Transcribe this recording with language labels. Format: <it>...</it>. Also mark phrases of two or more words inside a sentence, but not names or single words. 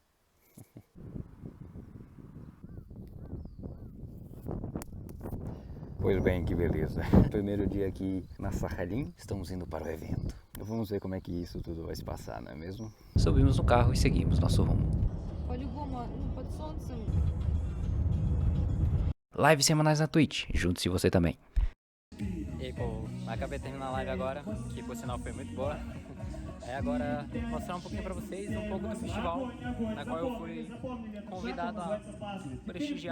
<pt>Pois bem, que beleza. Primeiro dia aqui na Sakhalin, estamos indo para o evento. Vamos ver como é que isso tudo vai se passar, não é mesmo? Subimos no carro e seguimos nosso rumo.</pt> <ru>По-любому, под солнцем.</ru> <pt>Lives semanais na Twitch, junte-se você também. E aí, pô, acabei de terminar a live agora, que por sinal foi muito boa. É agora mostrar um pouquinho pra vocês um pouco do festival, na qual eu fui convidado a prestigiar.</pt>